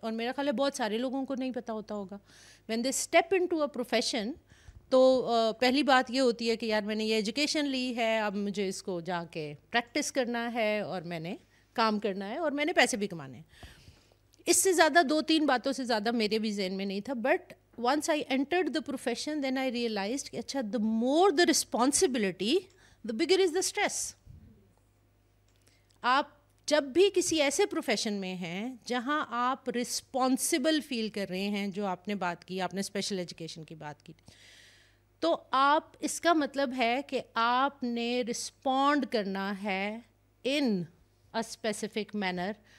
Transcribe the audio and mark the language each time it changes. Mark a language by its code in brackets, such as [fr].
[ur] اور میرا خیال ہے بہت سارے لوگوں کو نہیں پتہ ہوتا ہوگا. [en] when they step in to a profession [ur] تو پہلی بات یہ ہوتی ہے کہ یار میں نے یہ ایجوکیشن لی ہے، اب مجھے اس کو جا کے پریکٹس کرنا ہے اور میں نے کام کرنا ہے اور میں نے پیسے بھی کمانے ہیں. اس سے زیادہ 2-3 باتوں سے زیادہ میرے بھی ذہن میں نہیں تھا. But [en] once I entered the profession, then I realized [ur] कि अच्छा, [en] the more the responsibility, the bigger is the stress. [ur] آپ جب بھی کسی ایسے پروفیشن میں ہیں جہاں آپ رسپانسبل فیل کر رہے ہیں, جو آپ نے بات کی, آپ نے اسپیشل ایجوکیشن کی بات کی, تو آپ, اس کا مطلب ہے کہ آپ نے رسپونڈ کرنا ہے [en] In a specific manner.